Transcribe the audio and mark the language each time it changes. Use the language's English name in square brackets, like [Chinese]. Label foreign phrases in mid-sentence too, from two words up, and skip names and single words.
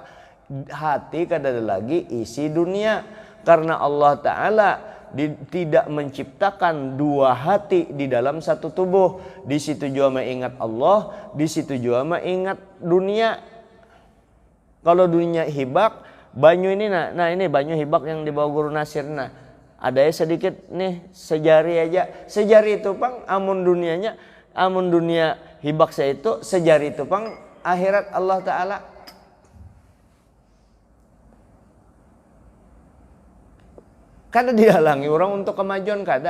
[Banjar] Hati kada ada lagi isi dunia, karena Allah Ta'ala tidak menciptakan dua hati di dalam satu tubuh. [Indonesian] Di situ juga mengingat Allah, di situ juga mengingat dunia. [Banjar] Kalau dunia hibak, banyu ini nah ini banyu hibak yang dibawa Guru Nasir, nah ada ya sedikit nih sejari aja. Sejari itu pang amun dunianya, amun dunia hibak saya itu sejari itu pang akhirat Allah Ta'ala. Kada dihalangi orang untuk kemajuan, kada.